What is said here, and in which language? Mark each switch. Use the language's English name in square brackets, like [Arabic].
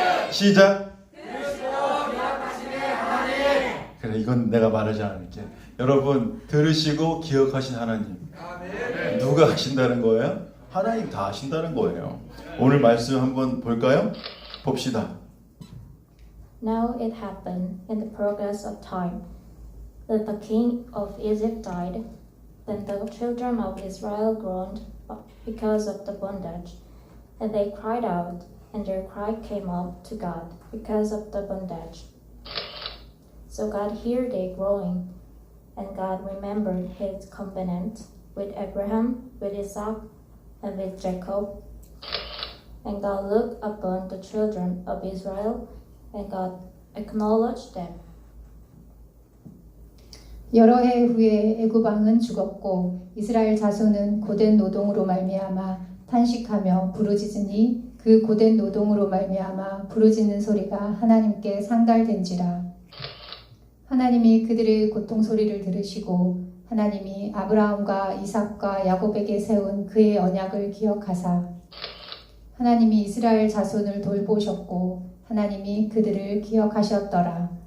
[Korean] 시작. 그래, 이건 내가 말하지 않을게. 여러분 들으시고 기억하신 하나님. 누가 하신다는 거예요? 하나님 다 하신다는 거예요. 오늘 말씀 한번 볼까요? 봅시다. [English] Now it happened in the progress of time that the king of Egypt died. Then the children of Israel groaned because of the bondage, and they cried out, and their cry came up to God because of the bondage. So God heard their groaning, and God remembered his covenant with Abraham, with Isaac, and with Jacob. And God looked upon the children of Israel, and God acknowledged them. [Korean] 여러 해 후에 애굽 왕은 죽었고 이스라엘 자손은 고된 노동으로 말미암아 탄식하며 부르짖으니 그 고된 노동으로 말미암아 부르짖는 소리가 하나님께 상달된지라. 하나님이 그들의 고통 소리를 들으시고 하나님이 아브라함과 이삭과 야곱에게 세운 그의 언약을 기억하사 하나님이 이스라엘 자손을 돌보셨고 하나님이 그들을 기억하셨더라.